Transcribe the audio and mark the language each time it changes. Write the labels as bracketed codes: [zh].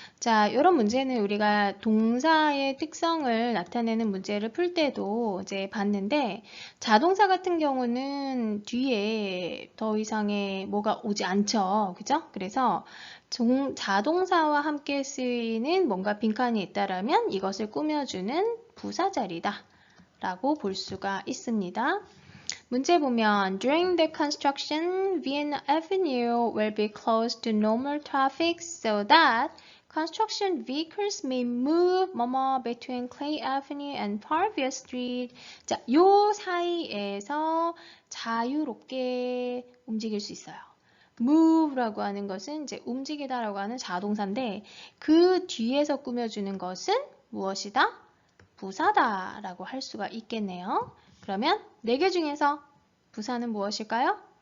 [ko] 자, 이런 문제는 우리가 동사의 특성을 나타내는 문제를 풀 때도 이제 봤는데, 자동사 같은 경우는 뒤에 더 이상의 뭐가 오지 않죠. 그죠? 그래서 자동사와 함께 쓰이는 뭔가 빈칸이 있다라면 이것을 꾸며주는 부사 자리다 라고 볼 수가 있습니다. 문제 보면 [en] During the construction, Vienna Avenue will be closed to normal traffic so that Construction vehicles may move between Clay Avenue and Parkview Street. [ko] 자, 요 사이에서 자유롭게 움직일 수 있어요. move라고 하는 것은 이제 움직이다라고 하는 자동사인데 그 뒤에서 꾸며주는 것은 무엇이다? 부사다라고 할 수가 있겠네요. 그러면 4개 중에서 부사는 무엇일까요?